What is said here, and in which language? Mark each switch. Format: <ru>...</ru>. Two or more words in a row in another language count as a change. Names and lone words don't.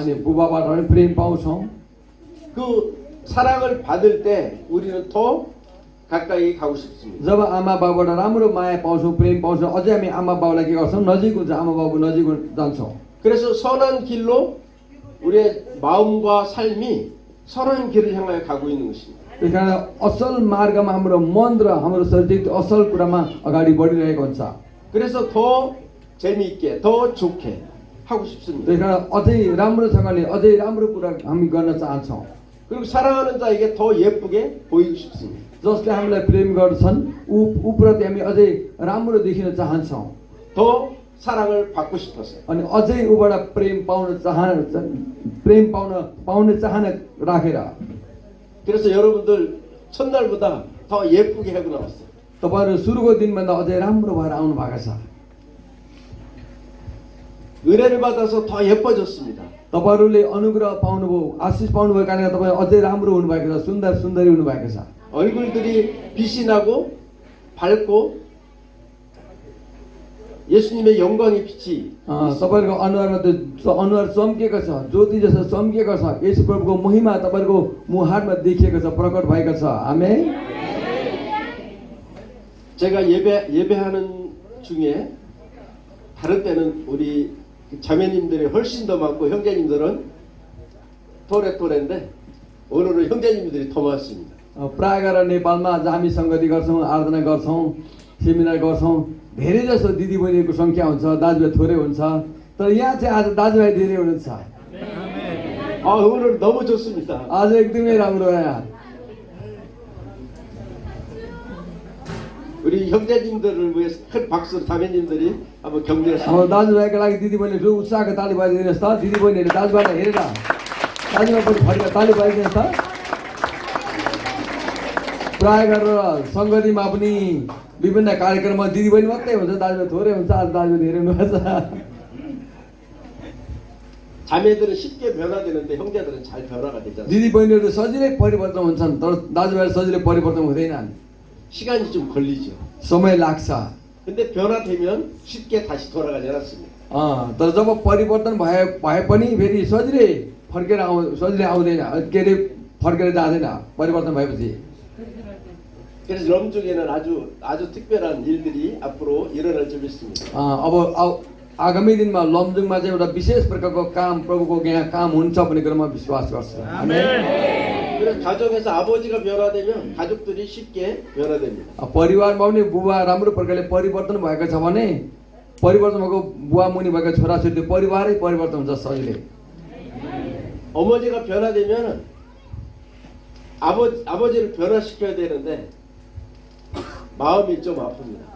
<ne>अनि</ne> <ko>있습니다.</ko> <ne>बुबाबाट पनि प्रेम पाउँछौँ।</ne> <ko>그 사랑을 받을 때 우리는 더 가까이 가고 싶습니다.</ko> <ne>जब आमा बाबुबाट राम्रो माया पाउँछौँ, प्रेम पाउँछौँ, अझै हामी आमा बाबुलाई के गर्छौँ? नजिक हुन्छ, आमा बाबु नजिक जान्छौँ।</ne> <ko>그래서 선한 길로 우리의 마음과 삶이 선한 길을 향하여 가고 있는 것입니다.</ko> <ne>त्यस कारण असल मार्गमा हाम्रो मन र हाम्रो शरीर असल कुरामा अगाडि बढिरहेको हुन्छ।</ne> <ko>그래서 더 재미있게 더 좋게 하고 싶습니다.</ko> <ne>त्यस कारण अझै राम्रोसँगले अझै राम्रो कुरा हामी गर्न चाहन्छौँ।</ne> <ko>그리고 사랑하는 자에게 더 예쁘게 보이고 싶습니다.</ko> <ne>जसले हामीलाई प्रेम गर्छन् उप्रति हामी अझै राम्रो देखिन चाहन्छौँ।</ne> <ko>더 사랑을 받고 싶어서.</ko> <ne>अनि अझै उबाट प्रेम पाउन चाहना राखेर</ne> <ko>그래서 여러분들 첫날보다 더 예쁘게 하고 나왔어요.</ko> <ne>तपाईँहरू सुरुको दिनभन्दा अझै राम्रो भएर आउनु भएको छ।</ne> <ko>은혜를 받아서 더 예뻐졌습니다.</ko> <ne>तपाईँहरूले अनुग्रह पाउनुभयो, आशिष पाउनुभयो कारणले तपाईँ अझै राम्रो हुनुभएको छ, सुन्दरी हुनुभएको छ।</ne> <ko>얼굴들이 빛이 나고 밝고 예수님의 영광의 빛이</ko> <ne>तपाईँहरूको अनुहारमा त्यो अनुहार चम्किएको छ, ज्योति जस्तो चम्किएको छ। यसो प्रभुको महिमा तपाईँहरूको मुहारमा देखिएको छ, प्रकट भएको छ। आमेन।</ne> <ko>제가 예배하는 중에 다른 때는 우리 자매님들이 훨씬 더 많고 형제님들은 토레인데 오늘은 형제님들이 더 많습니다.</ko> <ne>प्राय गरेर नेपालमा हामी सङ्गति गर्छौँ, आराधना गर्छौँ, सेमिनार गर्छौँ, धेरै जसो दिदीबहिनीको सङ्ख्या हुन्छ, दाजुभाइ थोरै हुन्छ। तर यहाँ चाहिँ आज दाजुभाइ धेरै हुनुहुन्छ।</ne> <ko>오늘 너무 좋습니다.</ko> <ne>आज एकदमै राम्रो हो यहाँ।</ne> <ko>우리 형제님들을 위해서 큰 박수 자매님들이 한번 격려했습니다.</ko> <ne>अब दाजुभाइको लागि दिदीबहिनीले ठुलो उत्साहको ताली बजाइदिनुहोस् त। दिदीबहिनीहरूले दाजुभाइलाई हेरेर दाजुभाइ पनि फर्केर ताली बजाइदिनुहोस् त। प्राय गरेर सङ्गतिमा पनि विभिन्न कार्यक्रममा दिदीबहिनी मात्रै हुन्छ, दाजुभाइ थोरै हुन्छ। आज दाजुभाइ धेरै हुनुहुन्छ।</ne> <ko>자매들은 쉽게 변화되는데 형제들은 잘 변화가 되지 않습니다.</ko> <ne>दिदीबहिनीहरू सजिलै परिवर्तन हुन्छन्, तर दाजुभाइ सजिलै परिवर्तन हुँदैनन्।</ne> <ko>시간이 좀 걸리죠.</ko> <ne>समय लाग्छ।</ne> <ko>근데 변화되면 쉽게 다시 돌아가지 않았습니다.</ko> <ne>तर जब परिवर्तन भए पनि फेरि सजिलै सजिलै आउँदैन, के अरे फर्केर जाँदैन परिवर्तन भएपछि।</ne> <ko>그래서 럼중에는 아주 특별한 일들이 앞으로 일어날 줄 믿습니다.</ko> <ne>अब आगामी दिनमा लमजुङमा चाहिँ एउटा विशेष प्रकारको काम प्रभुको यहाँ काम हुन्छ भन्ने कुरो म विश्वास गर्छु।</ne> <ko>그래서 가정에서 아버지가 변화되면 가족들이 쉽게 변화됩니다.</ko> <ne>परिवारमा पनि बुबा राम्रो प्रकारले परिवर्तन भएको छ भने परिवर्तन भएको बुवा मुनि भएको छोराछोरी परिवारै परिवर्तन हुन्छ सजिलै।</ne> <ko>어머니가 변화되면 아버지를 변화시켜야 되는데 마음이 좀 아픕니다.</ko>